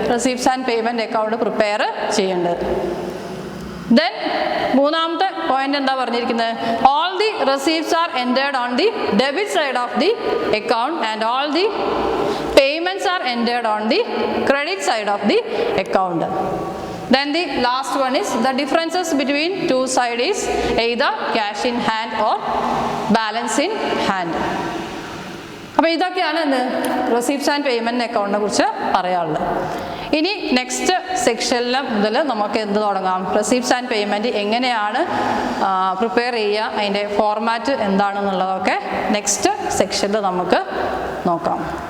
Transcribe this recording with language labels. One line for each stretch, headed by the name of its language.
Malayalam: Receipts and payment account prepare ചെയ്യേണ്ടത്. Then മൂന്നാമത്തെ point എന്താ പറഞ്ഞിരിക്കുന്നത്?
English: All the receipts are entered on the debit side of the account and all the payments are entered on the credit side of the account. Then the last one is the differences between two sides is either cash in hand or balance in hand.
Malayalam: അപ്പോൾ ഇതൊക്കെയാണ് receipts and payment അക്കൗണ്ടിനെ കുറിച്ച് പറയാനുള്ളത്. ഇനി next സെക്ഷനിൽ മുതൽ നമുക്ക് എന്ത് തുടങ്ങാം? റെസീപ്റ്റ്സ് ആൻഡ് പേയ്മെൻറ്റ് എങ്ങനെയാണ് പ്രിപ്പയർ ചെയ്യുക, അതിൻ്റെ ഫോർമാറ്റ് എന്താണെന്നുള്ളതൊക്കെ നെക്സ്റ്റ് സെക്ഷനിൽ നമുക്ക് നോക്കാം.